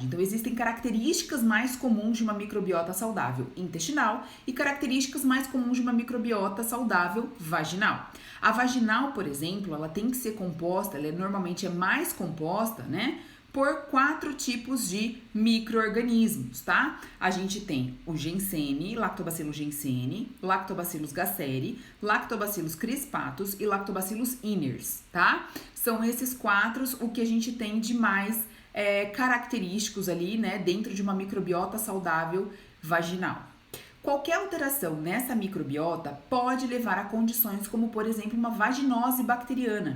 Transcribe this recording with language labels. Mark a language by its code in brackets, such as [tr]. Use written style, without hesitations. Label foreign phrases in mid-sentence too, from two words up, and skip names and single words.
[pt] Então, existem características mais comuns de uma microbiota saudável intestinal e características mais comuns de uma microbiota saudável vaginal. A vaginal, por exemplo, ela tem que ser composta, ela normalmente é mais composta, né? Por 4 tipos de micro-organismos, tá? A gente tem o Ginsene, Lactobacillus ginsene, Lactobacillus gasseri, Lactobacillus crispatus e Lactobacillus iners, tá? São esses 4 o que a gente tem de mais característicos ali, né? Dentro de uma microbiota saudável vaginal. Qualquer alteração nessa microbiota pode levar a condições como, por exemplo, uma vaginose bacteriana.